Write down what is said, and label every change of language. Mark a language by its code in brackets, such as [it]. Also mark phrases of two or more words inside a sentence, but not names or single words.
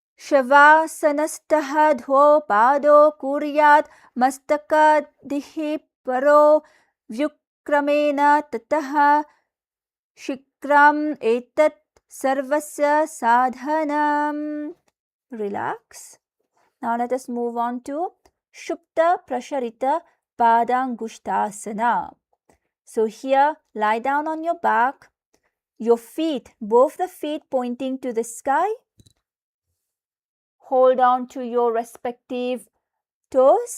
[sa] Shavasanastaha dho pado kuryat mastaka paro vyukramena tataha shikram etat sarvasya sadhanam. [en] Relax. Now let us move on to Shupta Prasharita Padangushtasana. So here, lie down on your back, your feet, both the feet pointing to the sky. Hold on to your respective toes.